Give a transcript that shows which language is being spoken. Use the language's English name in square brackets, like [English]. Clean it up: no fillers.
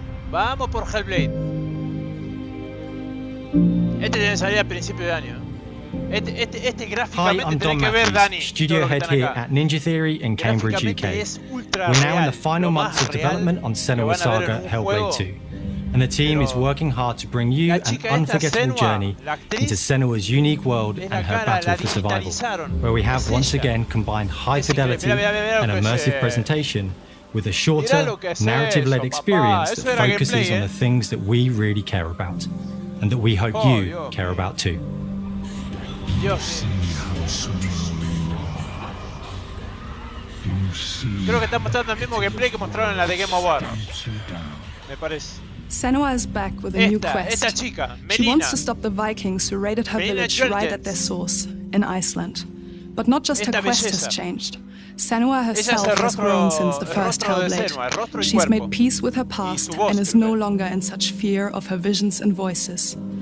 [Spanish] ¡Vamos por Hellblade! Este tiene que salir a principio de año. Este gráficamente tiene que ver, Dani. [English] Studio head here at Ninja Theory in Cambridge, UK. We're now in the final months of development on Senua Saga Hellblade 2. And the team is working hard to bring you an unforgettable journey into Senua's unique world and her battle for survival, where we have once again combined high fidelity and immersive presentation with a shorter, narrative-led experience that focuses on the things that we really care about, and that we hope you care about too. [Spanish] Dios. Creo que están mostrando el mismo gameplay que mostraron en la de Game of War. Me parece. [English] Senua is back with a new quest. She wants to stop the Vikings who raided her village right at their source, in Iceland. But not just her quest has changed. Senua herself has grown since the first Hellblade. She's made peace with her past and is no longer in such fear of her visions and voices.